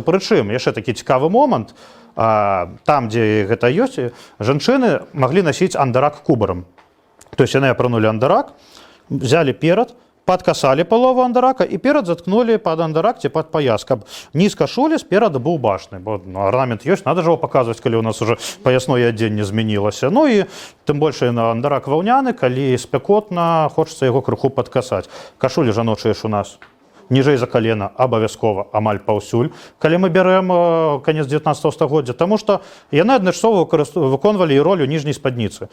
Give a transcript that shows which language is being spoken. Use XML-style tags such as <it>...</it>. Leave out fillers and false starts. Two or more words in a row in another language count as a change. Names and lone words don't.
<be>Прычым, яшчэ такі цікавы момант, там, дзе гэта ёсць, жанчыны маглі насіць андарак кубарам. То есть яны апранули андарак, взяли перад, падкасалі палову андарака і перад заткнули пад андарак ці пад паяс, каб низ кашулі спераду быў бачны. Бо арнамент ёсць,</be> <ru>надо ж его</ru> <be>паказваць, калі у нас уже паясное адзенне змянілася. Ну і тым больш на андарак ваўняны, калі спякотна, хочацца яго крыху падкасаць. Кашулі жаночыя ж у нас ніжэй за калена абавязкова амаль паўсюль, калі мы бярэм канец 19 стагоддзя, таму што яны адначасова выконвалі і ролю ніжняй спадніцы.</be>